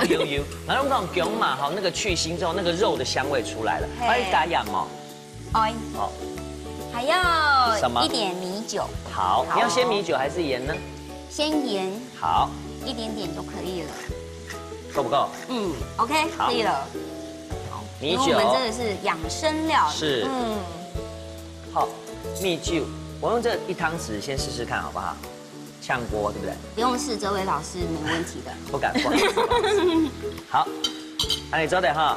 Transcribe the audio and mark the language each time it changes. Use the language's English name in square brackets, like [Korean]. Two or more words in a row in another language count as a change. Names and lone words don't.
[Chinese] 有，然後那種姜嘛，好，那個去腥之後，那個肉的香味出來了，還有加鹽哦。好，還要一點米酒。好，你要先米酒還是鹽呢？先鹽。好，一點點就可以了。夠不夠？OK，可以了。好，米酒。我們真的是養生料。是。好。蜜酒，我用這1湯匙先試試看，好不好？炝锅，对不对？不用试，这位老师没问题的。不敢不好意思。好，安尼做的哈。